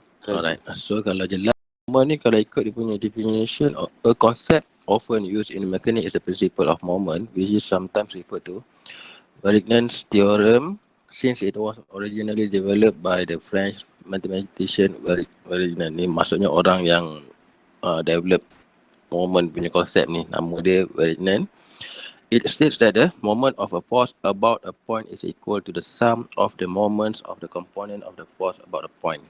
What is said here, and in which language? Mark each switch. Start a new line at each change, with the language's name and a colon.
English: Alright, so
Malay: kalau jelas, moment ni kalau ikut dia punya
English: definition, a concept often used in mechanics is the principle of moment, which is sometimes referred to Verignan's theorem, since it was originally developed by the French mathematician Verignan.
Malay: Ni maksudnya orang yang develop moment punya konsep ni, nama dia Verignan.
English: It states that the moment of a force about a point is equal to the sum of the moments of the component of the force about a point.